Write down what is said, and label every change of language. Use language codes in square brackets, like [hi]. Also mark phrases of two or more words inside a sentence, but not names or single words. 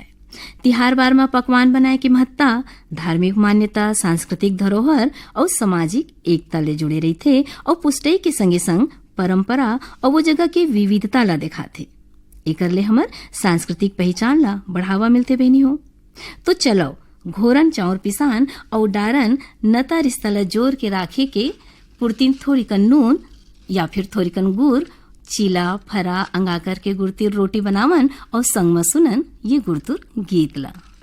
[hne] तिहार बार में पकवान बनाए की महत्ता धार्मिक मान्यता, सांस्कृतिक धरोहर और सामाजिक एकता ले जुड़े रहीथे और पुष्टई के संगे संग परंपरा और वो जगह के विविधता ला दिखाथे। एकर ले हमर सांस्कृतिक पहचान ला बढ़ावा मिलते बहनी हो। तो चलो घोरन चाउर पिसान और डारन नता रिश्ता ला जोर के राखे के पुरतीन थोड़ी कन नून या फिर थोड़ी कन गुड़ चीला फरा अंगाकर के गुड़तिर रोटी बनावन और संग में सुनन ये गुड़तुर गीत ला।